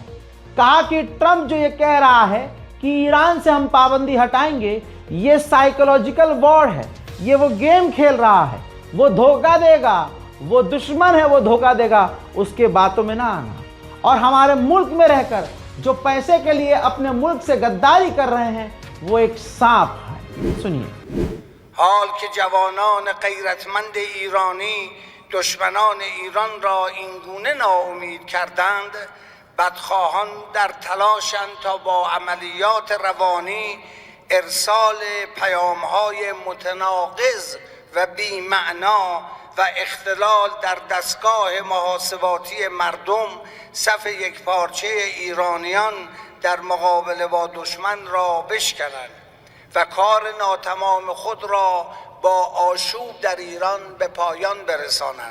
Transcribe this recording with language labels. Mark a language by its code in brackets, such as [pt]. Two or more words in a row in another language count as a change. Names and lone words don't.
[hi] कहा कि ट्रंप जो ये कह रहा है कि ईरान से हम पाबंदी हटाएंगे, ये [en] psychological war [hi] है, ये वो गेम खेल रहा है, वो धोखा देगा, वो दुश्मन है, वो धोखा देगा, उसके बातों में ना आना। और हमारे मुल्क में रहकर जो पैसे के लिए अपने मुल्क से गद्दारी कर रहे हैं वो एक सांप है। सुनिए। [fa] حال که جوانان غیرتمند ایرانی دشمنان ایران را این گونه ناامید کردند، بدخواهان در تلاشند تا با عملیات روانی ارسال پیام‌های متناقض و بی‌معنا و اختلال در دستگاه محاسباتی مردم صف یکپارچه ایرانیان در مقابله با دشمن را بشکنند و کار ناتمام خود را با آشوب در ایران به پایان برسانند.